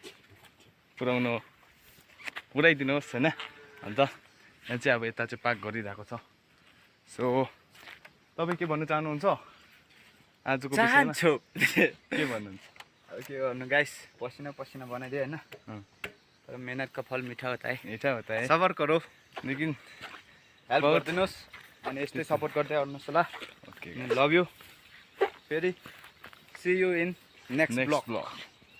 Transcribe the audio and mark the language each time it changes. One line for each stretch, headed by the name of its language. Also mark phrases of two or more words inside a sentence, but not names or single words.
Nepali: पुऱ्याइदिनुहोस् होइन अन्त यहाँ चाहिँ अब यता चाहिँ पार्क गरिरहेको छ सो तपाईँ के भन्नु चाहनुहुन्छ आजको विषयमा के भन्नुहुन्छ अब के गर्नु गाइस पसिना बनाइदियो होइन तर
Hindi: मेहनत का फल मिठा होता है मीठा होता है सबर करो लेकिन
Nepali: हेल्प गरिदिनुहोस् अनि यस्तै सपोर्ट गर्दै आउनुहोस् होला ओके
English: love you फेरि see you in next नेक्स्ट ब्लग ब्लग